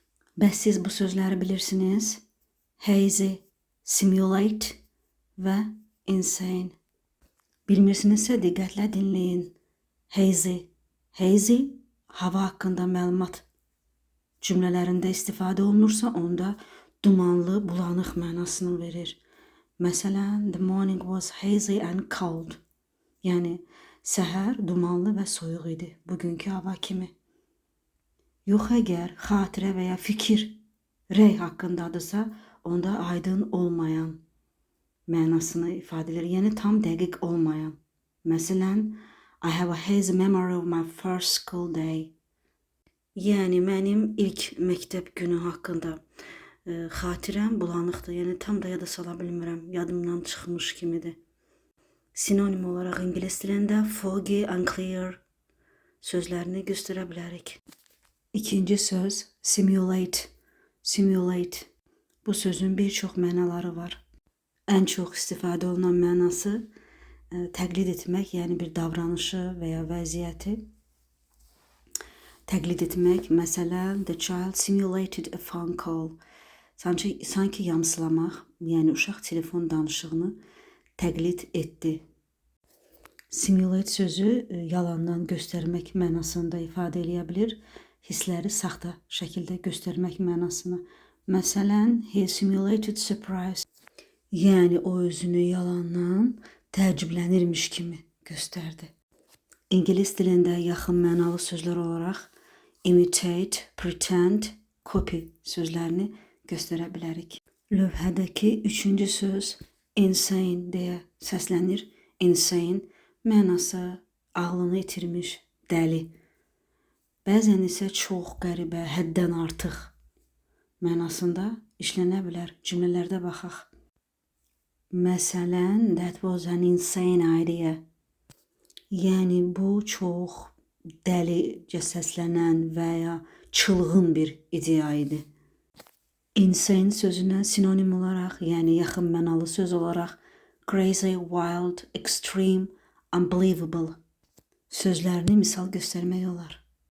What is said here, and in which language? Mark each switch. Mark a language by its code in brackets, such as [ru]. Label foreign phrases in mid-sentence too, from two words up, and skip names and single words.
[az] Bəs siz bu sözləri bilirsiniz? [en] Hazy, simulate [az] və insane. Bilmirsinizsə diqqətlə dinləyin. Hazy. Hazy hava haqqında məlumat cümlələrində istifadə olunursa, onda dumanlı, bulanıq mənasını verir. Məsələn, [en] the morning was hazy and cold. [az] Yəni, səhər dumanlı və soyuq idi, bugünkü hava kimi. Yox, əgər xatirə və ya fikir rəy haqqındadırsa, onda aydın olmayan mənasını ifadə edir. Yəni, tam dəqiq olmayan. Məsələn, [en] I have a hazy memory of my first school day. [az] Yəni, mənim ilk məktəb günü haqqında xatirəm bulanıqdır. Yəni, tam da yada sala bilmirəm. Yadımdan çıxmış kimidir. Sinonim olaraq ingilis dilində [en] foggy, unclear [az] sözlərini göstərə bilərik. İkinci söz [en] simulate. Simulate. [az] Bu sözün bir çox mənaları var. Ən çox istifadə olunan mənası təqlid etmək, yəni bir davranışı və ya vəziyyəti təqlid etmək. Məsələn, [en] the child simulated a phone call. [az] Sanki yamsılamaq, yəni uşaq telefon danışığını təqlid etdi. Simulate sözü yalandan göstərmək mənasında ifadə edə bilir. Hissləri saxta şəkildə göstərmək mənasını. Məsələn, [en] he simulated surprise. [az] Yəni, o özünü yalandan təəccüblənirmiş kimi göstərdi. İngilis dilində yaxın mənalı sözlər olaraq [en] imitate, pretend, copy [az] sözlərini göstərə bilərik. Lövhədəki üçüncü söz insane deyə səslənir. Insane mənası ağlını itirmiş, dəli. Bəzən isə çox qəribə, həddən artıq mənasında işlənə bilər. Cümlələrdə baxaq. Məsələn, [en] that was an insane idea. [az] Yəni, bu çox dəlicə səslənən və ya çılğın bir ideya idi. Insane sözündən sinonim olaraq, yəni yaxın mənalı söz olaraq [en] crazy, wild, extreme, unbelievable [az] sözlərini misal göstərmək olar.